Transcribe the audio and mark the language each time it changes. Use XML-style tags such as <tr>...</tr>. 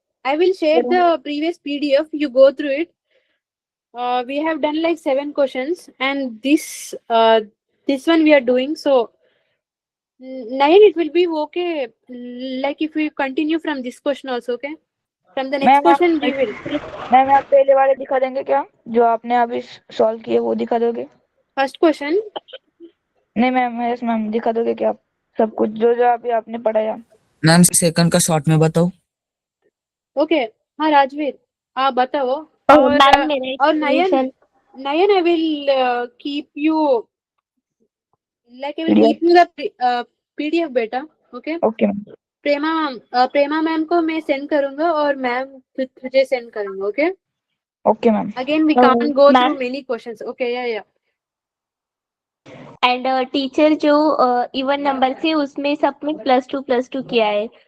<en>I will share the previous PDF. You go through it. We have done like 7 questions, and this one we are doing. So, Nayan, it will be okay. Like if we continue from this question also, okay? From the next question we will.</en> <hi>Ma'am आप पहले वाले दिखा देंगे क्या जो आपने अभी solve किए वो दिखा दोगे?</hi> <en>First question.</en> <hi>नहीं मैम, यस मैम, दिखा दोगे क्या आप सब कुछ जो अभी आपने पढ़ाया? मैम सेकंड का शॉर्ट में बताओ. ओके हाँ राजवीर आप बताओ. और</hi> <en>Nayan I will keep you the PDF बेटा.</en> <hi>ओके प्रेमा मैम को मैं सेंड करूंगा और मैम तुझे सेंड करूंगा.</hi> <en>Okay ma'am. Again we can't go through many questions. Okay yeah</en> <hi>एंड टीचर जो इवन नंबर से उसमें सब में +2 किया है.</hi>